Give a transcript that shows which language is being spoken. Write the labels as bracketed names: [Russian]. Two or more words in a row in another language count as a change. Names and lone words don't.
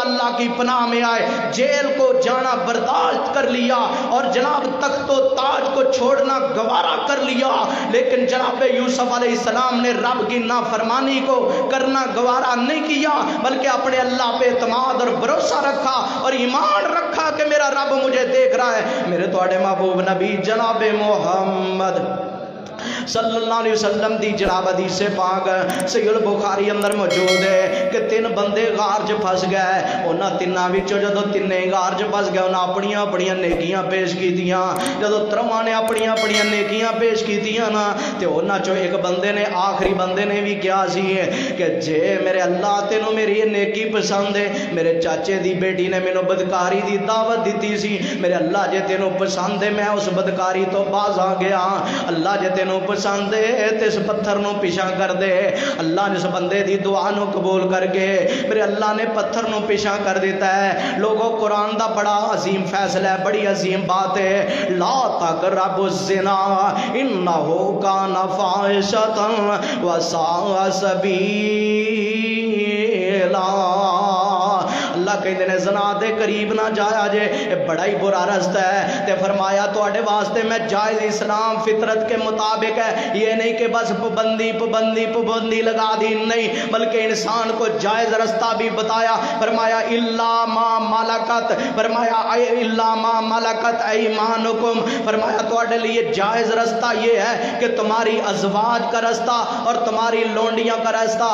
[Urdu] اللہ کی پناہ میں آئے جیل کو جانا برداشت کر لیا اور جناب تخت و تاج کو چھوڑنا گوارا کر لیا لیکن جناب یوسف علیہ السلام نے رب کی نافرمانی کو کرنا گوارا نہیں کیا بلکہ اپنے اللہ پہ اعتماد اور بھروسہ رکھا اور ایمان رکھا کہ میرا رب مجھے دیکھ رہا ہے [Punjabi] میرے تواڈے محبوب نبی جناب محمد صلی اللہ علیہ وسلم دی جناب حدیث پاک صحیح البخاری اندر موجود ہے کہ 3 بندے غار چ پھس گئے انہاں تیناں وچوں جدوں تینے غار چ پھس گئے انہاں اپنیاں اپنیاں نیکیاں پیش کیتیاں جدوں ترواں نے اپنیاں اپنیاں نیکیاں پیش کیتیاں نا تے انہاں چوں ایک بندے نے آخری بندے نے بھی کیا سی کہ جے میرے اللہ تینوں میری یہ نیکی پسند ہے میرے چاچے دی بیٹی نے مینوں بدکاری دی دعوت دیتی سی میرے اللہ جے تینوں پسند ہے میں اس بدکاری تو باز آ گیا اللہ جے تینوں پسند ہے تے اس پتھر نو پیچھا کر دے اللہ نے اس بندے دی دعا نو قبول کر کے میرے اللہ نے پتھر نو پیچھا کر دیتا ہے لوگوں قرآن دا بڑا عظیم فیصلہ ہے بڑی عظیم بات ہے [Arabic] لا تقربوا الزنا انہو کان فاحشۃ وساء سبیلا [Punjabi] اللہ کہندے نے زنا دے قریب نہ جایا جے، بڑا ہی برا رستہ ہے۔ تے فرمایا تواڈے واسطے میں جائز [Urdu] اسلام فطرت کے مطابق ہے، یہ نہیں کہ بس پابندی لگا دی، نہیں بلکہ انسان کو جائز رستہ بھی بتایا۔ فرمایا [Arabic] الا ما ملکت، [Urdu] فرمایا [Arabic] الا ما ملکت ایمانکم، [Urdu] فرمایا تواڈے لیے جائز رستہ یہ ہے کہ تمہاری ازواج کا رستہ اور تمہاری لونڈیاں کا رستہ۔